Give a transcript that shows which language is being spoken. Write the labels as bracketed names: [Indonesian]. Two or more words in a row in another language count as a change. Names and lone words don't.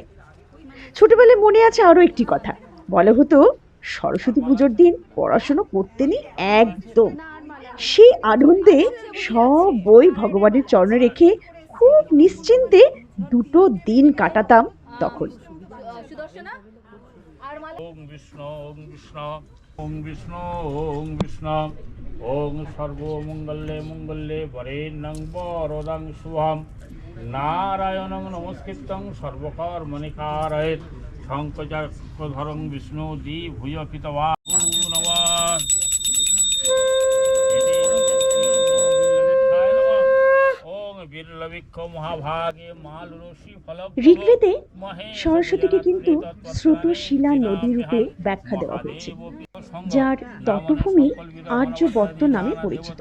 [Bangla] ছোটবেলায় মনে আছে আরও একটি কথা, বলা হতো সরস্বতী পুজোর দিন পড়াশুনো করতে নেই একদম। সেই আনন্দে সব বই ভগবানের চরণে রেখে খুব নিশ্চিন্তে 2 দিন কাটাতাম তখন। [Sanskrit] ওম বিষ্ণু ওম বিষ্ণু ওম বিষ্ণু ওম বিষ্ণু ওম সর্বমঙ্গলে মঙ্গলে বরেণ্যং বরদং শুভম নারায়ণং নমস্কৃত্যং সর্বকর্মণি কারয়েৎ শঙ্খচক্রধরং বিষ্ণু জি ভূয় পিতবা নমঃ। [Bangla] ঋগ্বেদে সরস্বতীকে কিন্তু স্রোতশিলা নদী রূপে ব্যাখ্যা দেওয়া হয়েছে, যার তটভূমি আর্যবর্ত নামে পরিচিত।